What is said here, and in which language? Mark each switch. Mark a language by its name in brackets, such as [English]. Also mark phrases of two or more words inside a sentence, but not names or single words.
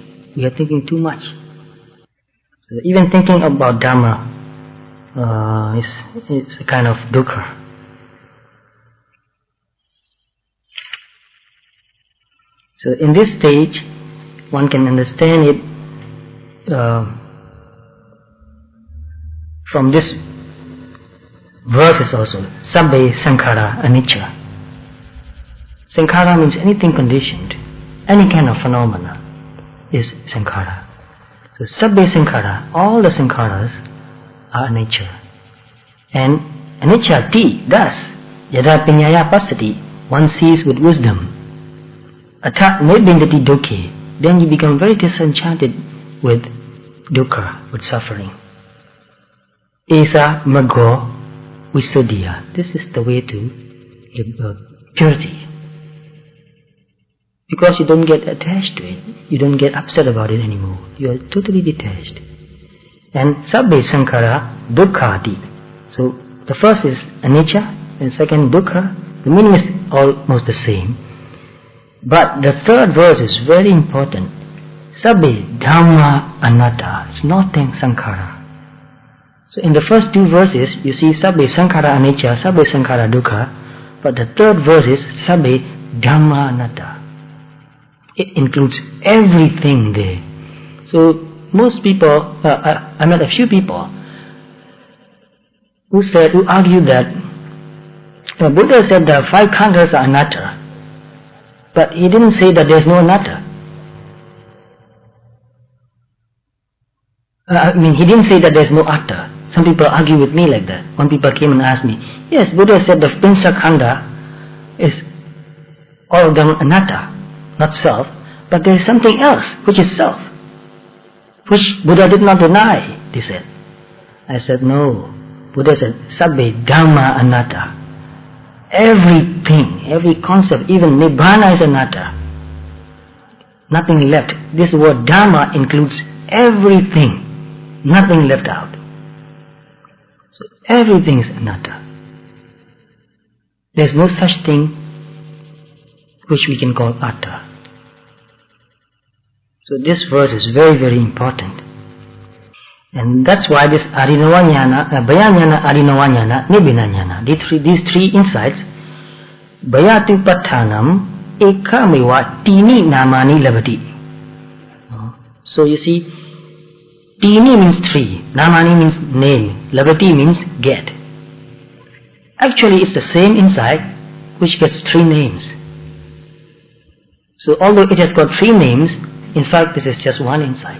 [English] We are thinking too much. So even thinking about Dhamma is a kind of dukkha. So in this stage, one can understand it from this verses also. [Pali] Sabbe sankhara anicca. [English] Sankhara means anything conditioned, any kind of phenomena is sankhara. [Pali] So sabbe sankhara, [English] all the sankharas are anicca. [Pali] And anicca ti, thus, yada piñaya pasati, [English] one sees with wisdom. [Pali] Atha nibindati dukkhe, [English] then you become very disenchanted with dukkha, with suffering. [Pali] Esa maggo visuddhiya, [English] this is the way to purity. Because you don't get attached to it, you don't get upset about it anymore. You are totally detached. [Pali] And sabbe sankhara dukkhati. [English] So the first is anicca, and second dukkha. The meaning is almost the same. But the third verse is very important. [Pali] Sabbe Dhamma anatta. [English] It's nothing sankhara. So in the first two verses, you see [Pali] sabbe sankhara anicca, sabbe sankhara dukkha. [English] But the third verse is [Pali] sabbe Dhamma anatta. [English] It includes everything there. So most people, I met a few people who argue that Buddha said the five khandhas are anatta. But he didn't say that there is no anatta. He didn't say that there is no atta. Some people argue with me like that. One people came and asked me, yes, Buddha said the [Pali] pinsa khanda [English] is all of them anatta, not self, but there is something else which is self, which Buddha did not deny, they said. I said, no. Buddha said, [Pali] sabbe dhamma anatta. [English] Everything, every concept, even nibbana is anatta. Nothing left. This word dhamma includes everything, nothing left out. So everything is anatta. There is no such thing which we can call atta. So this verse is very, very important. And that's why this [Pali] arinavanyana, bhayanyana, arinavanyana, nibindanyana, [English] these three insights, [Pali] bhayatu pathanam ekamewa tini namani labati. [English] So you see, Tini means tree, Namani means name, Labati means get. Actually it's the same insight which gets 3 names. So although it has got 3 names, in fact this is just one insight.